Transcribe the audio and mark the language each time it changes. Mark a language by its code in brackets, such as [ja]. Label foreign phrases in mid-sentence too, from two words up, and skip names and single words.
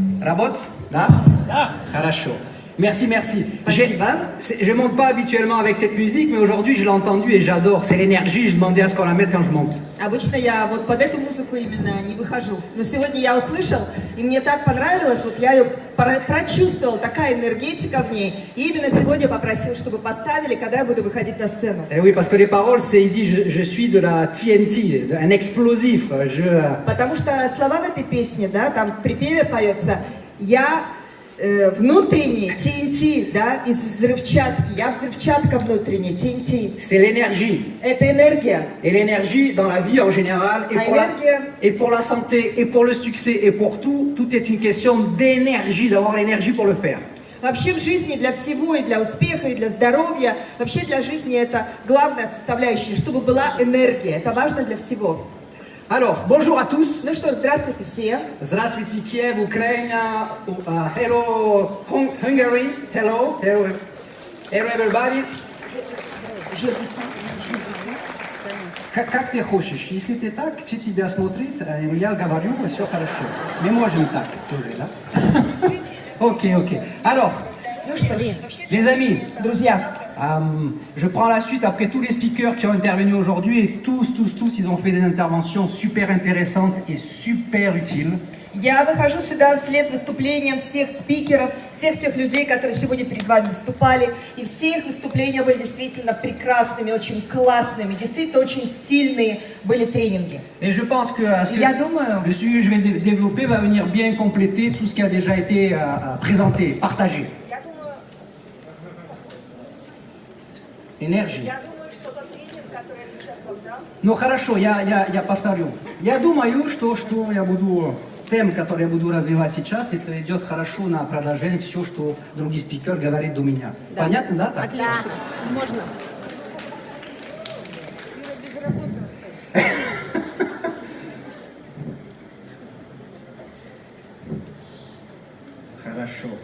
[ru] Работает? Да? Да. Хорошо. [fr] Merci, merci. [ru] Спасибо. [fr] Je monte pas habituellement avec cette musique, mais aujourd'hui je l'ai entendue et j'adore. C'est l'énergie, je demandais à ce qu'on la mette quand je monte. [ru] Обычно я вот под эту музыку именно не выхожу. Но сегодня я услышал, и мне так понравилось, вот я ее прочувствовал, такая энергетика в ней. И именно сегодня попросил, чтобы поставили, когда я буду выходить на сцену. [fr] Et oui, parce que les paroles, c'est, il dit, je suis de la TNT, un explosif. [ru] Потому что слова в этой песне, да, там в припеве поется, я внутренний, TNT, да, из взрывчатки. Я взрывчатка внутренняя, TNT. [fr] C'est l'énergie. [ru] Это энергия. [fr] Et l'énergie dans la vie en général, et pour la santé, et pour le succès, et pour tout, tout est une question d'énergie, d'avoir l'énergie pour le faire. [ru] Вообще в жизни для всего, и для успеха, и для здоровья, вообще для жизни это главная составляющая, чтобы была энергия. Это важно для всего. [fr] Alors, bonjour à tous. [ru] Ну что, здравствуйте все. Здравствуйте, [en] Kiev, Ukraine, hello, Hungary, hello, hello, hello everybody. [ru] Как ты хочешь? Если ты так, все тебя смотрят, я говорю, все хорошо. Мы можем так тоже, да? Ok. Alors, Ну что ж, [fr] les amis, [ru] друзья, [fr] je prends la suite après tous les speakers qui ont intervenu aujourd'hui et tous, ils ont fait des interventions super intéressantes et super utiles. [ru] я выхожу сюда вслед выступлениям всех спикеров, всех тех людей, которые сегодня перед вами выступали. И все их выступления были действительно прекрасными, очень классными, действительно очень сильные были тренинги. [fr] Et je pense que, [ru] Я думаю, [fr] le sujet que je vais développer va venir bien compléter tout ce qui a déjà été présenté, partagé. Énergie. [ru] что тот тренинг, который я сейчас вам дам, Ну хорошо, я повторю. Я думаю, что я буду, тем, который я буду развивать сейчас, это идет хорошо на продолжение все, что другие спикеры говорят до меня. Да. Понятно, да? Так? Отлично. Можно. Хорошо.